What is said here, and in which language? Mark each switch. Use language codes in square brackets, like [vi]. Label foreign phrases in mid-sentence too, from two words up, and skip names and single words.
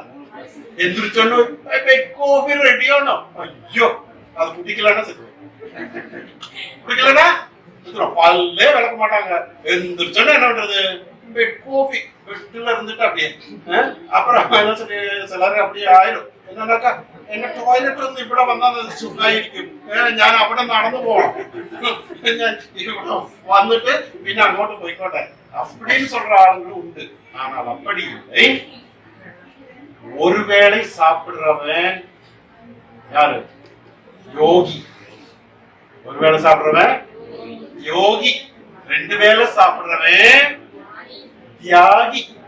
[ta] எந்திரிச்சோன்னு கோபி ரெடி ஆகணும். ஐயோ அது குடிக்கலன்னா குடிக்கலன்னா பல்லே விளக்க மாட்டாங்க. எந்திரிச்சோன்னு என்ன பண்றது, கோபி பெட்டுல இருந்துட்டு அப்படியே அப்புறம் சிலர் அப்படியே ஆயிரும். என்னன்னாக்கா என்ன [ml] ടോയ്ലറ്റ് ഒന്നും ഇവിടെ വന്നാൽ സുഖമായിരിക്കും, ഞാൻ അവിടെ നടന്നു പോകണം, ഇവിടെ വന്നിട്ട് പിന്നെ അങ്ങോട്ട് പോയിക്കോട്ടെ [ta] அப்படின்னு சொல்ற ஆளுங்களும் உண்டு. ஆனால் அப்படி இல்லை. ஒருவேளை சாப்பிடுறவன் யாரு? யோகி. ஒருவேளை சாப்பிடுறவன் யோகி. 2 வேளை சாப்பிடுறவன் தியாகி.